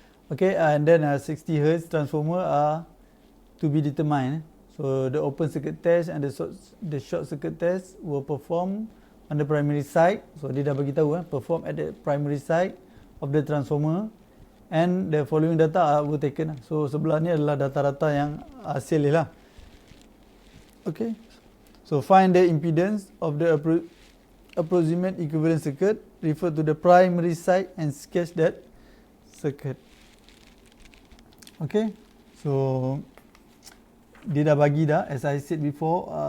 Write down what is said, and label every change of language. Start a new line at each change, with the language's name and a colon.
English: Okay, and then 60 Hz transformer are to be determined. So the open circuit test and the short circuit test will perform on the primary side. So
Malay: dia dah bagi tahu
English: perform at the primary side of the transformer, and the following data were taken.
Malay: So sebelah ni adalah data-data yang hasil dia lah.
English: Okay, so find the impedance of the approximate equivalent circuit, refer to the primary side and sketch that circuit. Okay, so
Malay: dia dah bagi dah,
English: as I said before.